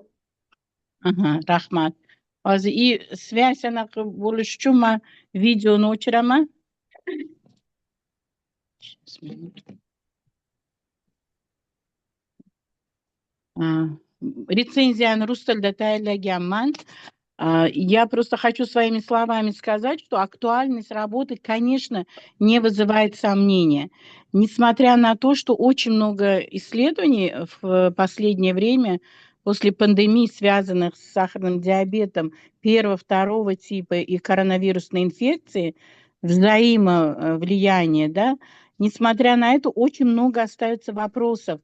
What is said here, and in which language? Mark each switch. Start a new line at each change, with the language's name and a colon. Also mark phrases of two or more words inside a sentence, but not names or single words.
Uzbek: Rahmat. Hozir связь anaqa bo'lish uchun men videoni o'chiraman. Рецензияны rus tilida tayyorlaganman.
Russian: Я просто хочу своими словами сказать, что актуальность работы, конечно, не вызывает сомнения. Несмотря на то, что очень много исследований в последнее время после пандемии, связанных с сахарным диабетом первого, второго типа и коронавирусной инфекции, взаимовлияние, да, несмотря на это, очень много остается вопросов.